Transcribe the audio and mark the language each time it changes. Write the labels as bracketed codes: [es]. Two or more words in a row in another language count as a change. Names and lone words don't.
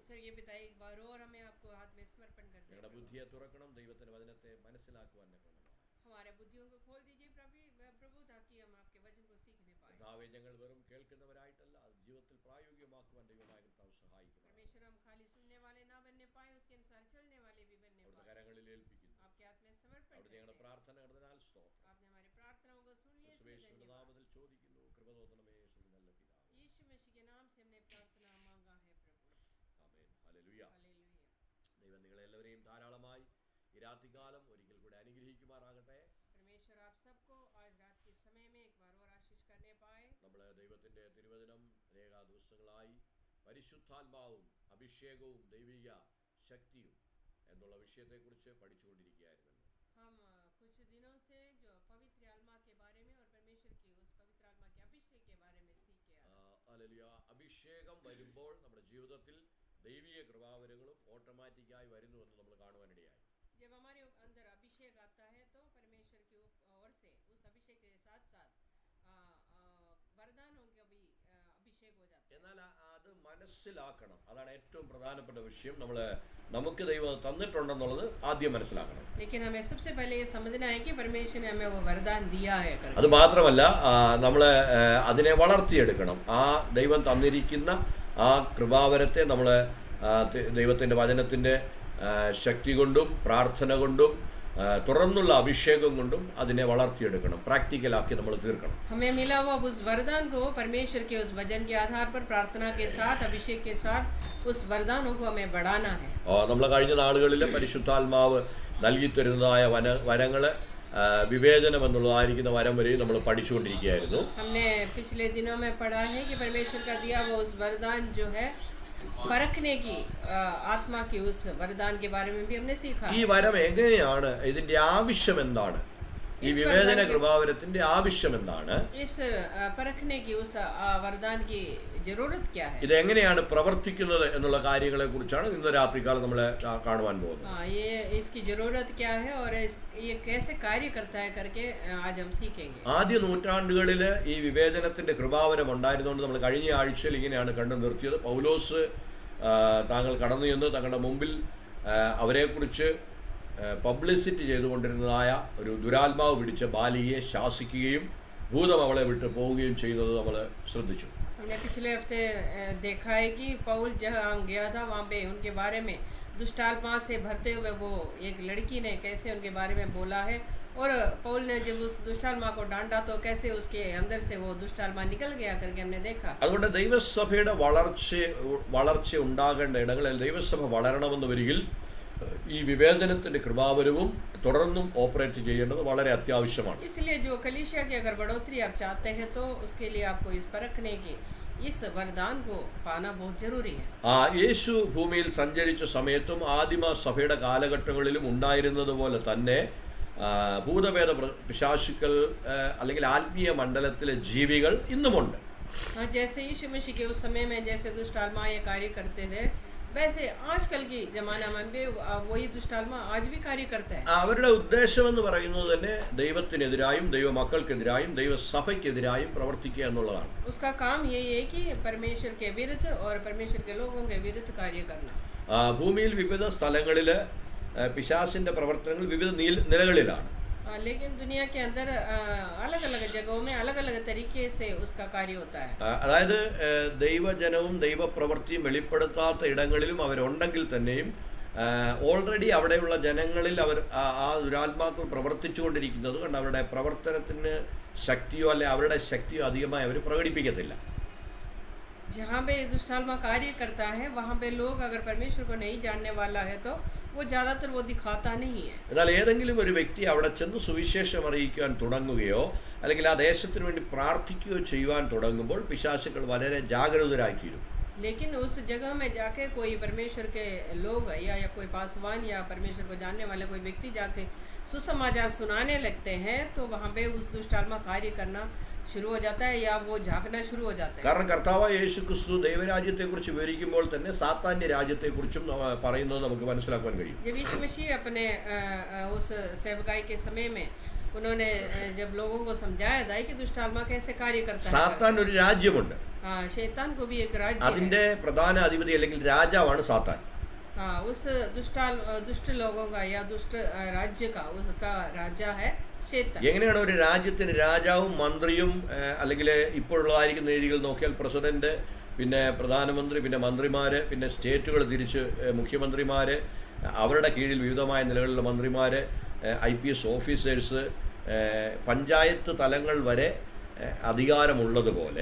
[hi] प्रिय पिता एक बार और हमें आपको हाथ में समर्पण करते हैं [ml] ഞങ്ങളുടെ ബുദ്ധിയെ തുറക്കണം, ദൈവത്തിന്റെ വചനത്തെ മനസ്സിലാക്കുവാൻ ഞങ്ങൾ [hi] हमारे बुद्धियों को खोल दीजिए प्रभु ताकि हम आपके वचन को सीखने पाए [ml] കർത്താവേ, ഞങ്ങൾ വെറും കേൾക്കുന്നവരായിട്ടല്ല, അത് ജീവിതത്തിൽ പ്രായോഗികമാക്കുവാൻ ദൈവമായ കർത്താവ് സഹായിക്കണം. [hi] परमेश्वर हम खाली सुनने वाले ना बनने पाए, उसके अनुसार चलने वाले भी बनने [ml] അവിടുത്തെ [hi] पाए। [ml] കരങ്ങളിൽ ഏൽപ്പിക്കുന്നു. [hi] आपके हाथ में समर्पण [ml] അവിടുത്തെ ഞങ്ങളുടെ [hi] करते हैं। [ml] പ്രാർത്ഥന കടന്നാൽ സ്തോത്രം. [hi] आपने हमारी प्रार्थनाओं को सुन लिया, इसलिए [ml] യേശുവിന്റെ [hi] धन्यवाद। [ml] നാമത്തിൽ ചോദിക്കുന്നു, കൃപ തോന്നണമേ യേശുവിൻ നല്ല പിതാവേ. [hi] यीशु मसीह के नाम से हमने प्रार्थना मांगा है प्रभु। [ml] ആമേൻ. ഹല്ലേലൂയ. [hi] हालेलुया। [ml] ദൈവം നിങ്ങളെല്ലാവരെയും ധാരാളമായി ഈ രാത്രികാലം ഒരിക്കൽ കൂടി അനുഗ്രഹിക്കുമാറാകട്ടെ. [hi] परमेश्वर आप सबको आज रात के समय में एक बार और आशीष करने पाए। [ml] നമ്മൾ ദൈവത്തിന്റെ തിരുവചനം അനേക ദിവസങ്ങളായി പരിശുദ്ധാത്മാവും അഭിഷേകവും ദൈവിക ശക്തിയും എന്നുള്ള വിഷയത്തെക്കുറിച്ച് പഠിച്ചുകൊണ്ടിരിക്കുകയായിരുന്നു. [hi] हम कुछ दिनों से जो पवित्र आत्मा के बारे में और परमेश्वर की उस पवित्र आत्मा के अभिषेक के बारे में सीखे आ रहे हैं। [ml] ഹല്ലേലൂയ. അഭിഷേകം വരുമ്പോൾ നമ്മുടെ ജീവിതത്തിൽ ദൈവിക കൃപാവരങ്ങളും ഓട്ടോമാറ്റിക്കായി വരുന്നുവെന്ന് നമ്മൾ കാണുവാനിടയായി. [hi] जब हमारे अंदर अभिषेक आता है तो परमेश्वर की ओर से उस अभिषेक के साथ साथ वरदानों का भी अभिषेक हो जाता है। [ml] എന്നാൽ അത് മനസ്സിലാക്കണം. അതാണ് ഏറ്റവും പ്രധാനപ്പെട്ട വിഷയം. നമുക്ക് ദൈവം തന്നിട്ടുണ്ടെന്നുള്ളത് ആദ്യം മനസ്സിലാക്കണം. [hi] लेकिन हमें सबसे पहले ये समझना है कि परमेश्वर ने हमें वो वरदान दिया है। [ml] അത് മാത്രമല്ല, നമ്മൾ അതിനെ വളർത്തിയെടുക്കണം. ആ ദൈവം തന്നിരിക്കുന്ന ആ കൃപാവരത്തെ നമ്മൾ ദൈവത്തിന്റെ വചനത്തിന്റെ ശക്തി കൊണ്ടും പ്രാർത്ഥന കൊണ്ടും തുറന്നുള്ള അഭിഷേകം കൊണ്ടും അതിനെ വളർത്തിയെടുക്കണം, പ്രാക്ടിക്കലാക്കി നമ്മൾ തീർക്കണം. [hi] हमें मिला हुआ उस वरदान को परमेश्वर के उस वचन के आधार पर प्रार्थना के साथ अभिषेक के साथ उस वरदानों को हमें बढ़ाना है। [ml] നമ്മൾ കഴിഞ്ഞ നാളുകളിൽ പരിശുദ്ധാത്മാവ് നൽകി തരുന്നതായ വരങ്ങള് വിവേചനം എന്നുള്ളതായിരിക്കുന്ന വരം വരെയും നമ്മൾ പഠിച്ചുകൊണ്ടിരിക്കുകയായിരുന്നു. [hi] हमने पिछले दिनों में पढ़ा है कि परमेश्वर का दिया हुआ उस वरदान जो है परखने की आत्मा की उस वरदान के बारे में भी हमने सीखा। [ml] ഈ വരം എങ്ങനെയാണ്, ഇതിന്റെ ആവശ്യം എന്താണ്, ഈ വിവേചന കൃപാവരത്തിന്റെ ആവശ്യം എന്താണ്, [hi] इस परखने की उस वरदान की जरूरत क्या है, [ml] ഇത് എങ്ങനെയാണ് പ്രവർത്തിക്കുന്നത് എന്നുള്ള കാര്യങ്ങളെ കുറിച്ചാണ് ഇന്ന് രാത്രികാലം നമ്മൾ കാണുവാൻ പോകുന്നത്. [hi] ये इसकी जरूरत क्या है और ये कैसे कार्य करता है करके आज हम सीखेंगे। [ml] ആദ്യ നൂറ്റാണ്ടുകളിൽ ഈ വിവേചനത്തിന്റെ കൃപാവരം ഉണ്ടായിരുന്നുകൊണ്ട് നമ്മൾ കഴിഞ്ഞ ആഴ്ചയിൽ ഇങ്ങനെയാണ് കണ്ടു നിർത്തിയത്. പൗലോസ് താങ്കൾ കടന്നു ചെന്ന് തങ്ങളുടെ മുമ്പിൽ അവരെക്കുറിച്ച് പബ്ലിസിറ്റി ചെയ്തുകൊണ്ടിരുന്നതായ ഒരു ദുരാത്മാവ് പിടിച്ച ബാലികയെ ശാസിക്കുകയും ഭൂതം അവളെ വിട്ട് പോവുകയും ചെയ്യുന്നത് നമ്മൾ ശ്രദ്ധിച്ചു. [hi] हमने पिछले हफ्ते देखा है कि पौल जहाँ गया था वहाँ पे उनके बारे में दुष्टात्मा से भरते हुए वो एक लड़की ने कैसे उनके बारे में बोला है और पौल ने जब उस दुष्टात्मा को डांटा तो कैसे उसके अंदर से वो दुष्टात्मा निकल गया करके हमने देखा। [ml] അതുകൊണ്ട് ദൈവസഭയുടെ വളർച്ച ഉണ്ടാകേണ്ട ഇടങ്ങളിൽ ദൈവസഭ വളരണമെന്ന് വരികിൽ ഈ വിവേചനത്തിന്റെ കൃപാവരവും തുടർന്നും ഓപ്പറേറ്റ് ചെയ്യേണ്ടത് വളരെ അത്യാവശ്യമാണ്. [hi] इसलिए जो कलीसिया की अगर बढ़ोतरी आप चाहते हैं तो उसके लिए आपको इस परखने की इस वरदान को पाना बहुत जरूरी है. [ml] യേശു ഭൂമിയിൽ സഞ്ചരിച്ച സമയത്തും ആദിമ സഭയുടെ കാലഘട്ടങ്ങളിലും ഉണ്ടായിരുന്നത് പോലെ തന്നെ ഭൂതഭേദ പിശാചുക്കൾ അല്ലെങ്കിൽ ആത്മീയ മണ്ഡലത്തിലെ ജീവികൾ ഇന്നുമുണ്ട്. [hi] जैसे यीशु मसीह के उस समय में जैसे दुष्ट आत्मा ये कार्य करते थे वैसे आजकल की जमाना में भी वही दुष्ट आत्मा आज भी कार्य करता है. [ml] അവരുടെ ഉദ്ദേശം എന്ന് പറയുന്നത് തന്നെ ദൈവത്തിനെതിരായും ദൈവമക്കൾക്കെതിരായും ദൈവസഭയ്ക്കെതിരായും പ്രവർത്തിക്കുക എന്നുള്ളതാണ്. [hi] उसका काम यही है कि परमेश्वर के विरुद्ध और परमेश्वर के लोगों के विरुद्ध कार्य करना. [ml] ഭൂമിയിൽ വിവിധ സ്ഥലങ്ങളിൽ പിശാചിന്റെ പ്രവർത്തനങ്ങൾ വിവിധ നിലകളിലാണ്. [hi] लेकिन दुनिया के अंदर अलग अलग जगहों में अलग अलग तरीके से उसका कार्य होता है. [ml] അതായത് ദൈവജനവും ദൈവപ്രവൃത്തിയും വെളിപ്പെടുത്താത്ത ഇടങ്ങളിലും അവരുണ്ടെങ്കിൽ തന്നെയും ഓൾറെഡി അവിടെയുള്ള ജനങ്ങളിൽ അവർ ആ ദുരാത്മാക്കൾ പ്രവർത്തിച്ചുകൊണ്ടിരിക്കുന്നത് കൊണ്ട് അവരുടെ പ്രവർത്തനത്തിന് ശക്തിയോ അല്ലെ അവരുടെ ശക്തിയോ അധികമായി അവർ പ്രകടിപ്പിക്കത്തില്ല. [hi] जहाँ पे दुष्ट आत्मा कार्य करता है वहाँ पे लोग अगर परमेश्वर को नहीं जानने वाला है तो वो ज़्यादातर वो दिखाता नहीं है. [ml] എന്നാൽ ഏതെങ്കിലും ഒരു വ്യക്തി അവിടെ ചെന്ന് സുവിശേഷം അറിയിക്കാൻ തുടങ്ങുകയോ അല്ലെങ്കിൽ ആ ദേശത്തിന് വേണ്ടി പ്രാർത്ഥിക്കുകയോ ചെയ്യുവാൻ തുടങ്ങുമ്പോൾ പിശാചുക്കൾ വളരെ ജാഗരൂകരായിത്തീരും. [hi] लेकिन उस जगह में जाके कोई परमेश्वर के लोग या कोई पासवान या परमेश्वर को जानने वाले कोई व्यक्ति जाके सुसमाचार सुनाने लगते हैं तो वहाँ पे उस दुष्ट आत्मा कार्य करना शुरू हो जाता है या वो झांकना शुरू हो जाता है। [ml] കാരണം കർത്താവായ യേശു ക്രിസ്തു ദൈവരാജ്യത്തെക്കുറിച്ച് വിവരിക്കുമ്പോൾ തന്നെ സാത്താന്റെ രാജ്യത്തെക്കുറിച്ചും പറയുന്നത് നമുക്ക് മനസ്സിലാക്കാൻ കഴിയും. [hi] जब यीशु मसीह अपने उस सेवकाई के समय में उन्होंने जब लोगों को समझाया था कि दुष्ट आत्मा कैसे कार्य करता है, [ml] സാത്താൻ ഒരു രാജ്യമുണ്ട്. [hi] शैतान को भी एक राज्य [ml] അതിന്റെ പ്രധാന അധിപതി അല്ലെങ്കിൽ രാജാവാണ് സാത്താൻ. [hi] उस दुष्ट लोगों का या दुष्ट राज्य का उसका राजा है शैतान. [ml] എങ്ങനെയാണ് ഒരു രാജ്യത്തിന് രാജാവും മന്ത്രിയും അല്ലെങ്കിൽ ഇപ്പോഴുള്ളതായിരിക്കുന്ന രീതികൾ നോക്കിയാൽ പ്രസിഡന്റ്, പിന്നെ പ്രധാനമന്ത്രി, പിന്നെ മന്ത്രിമാര്, പിന്നെ സ്റ്റേറ്റുകൾ തിരിച്ച് മുഖ്യമന്ത്രിമാര്, അവരുടെ കീഴിൽ വിവിധമായ നിലകളിലുള്ള മന്ത്രിമാര്, [en] IPS officers, [ml] പഞ്ചായത്ത് തലങ്ങൾ വരെ അധികാരമുള്ളതുപോലെ